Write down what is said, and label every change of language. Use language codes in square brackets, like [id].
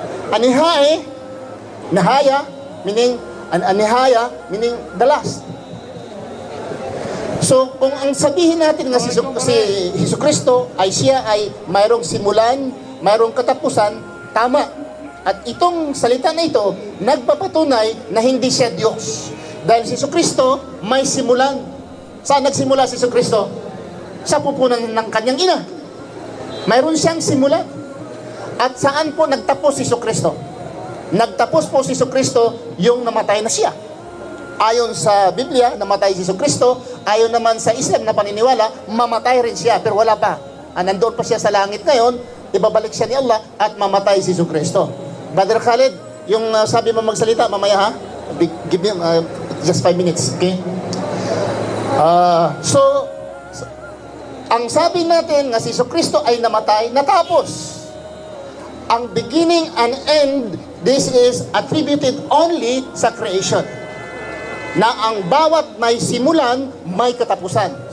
[en] Anihae, nahaya, meaning anihaya, meaning the last. [tl] So, kung ang sabihin natin na si Jesucristo ay siya ay mayroong simulan, mayroong katapusan, tama. At itong salita na ito, nagpapatunay na hindi siya Diyos. Dahil si Jesucristo may simulan. Saan nagsimula si Jesucristo? Sa pupunan ng kanyang ina. Mayroon siyang simulan. At saan po nagtapos si Jesucristo? Nagtapos po si Jesucristo yung namatay na siya. Ayon sa Biblia, namatay si Jesucristo. Ayon naman sa Islam na paniniwala, mamatay rin siya. Pero wala pa. Nandoon pa siya sa langit ngayon, ibabalik siya ni Allah at mamatay si Jesucristo. Brother Khalid, yung sabi mo magsalita, mamaya ha? [en] Give me just 5 minutes, okay? [tl] So, ang sabi natin nga si Jesucristo ay namatay, natapos. Ang [en] beginning and end, this is attributed only [tl] sa [en] creation. [tl] Na ang bawat may simulan, may katapusan.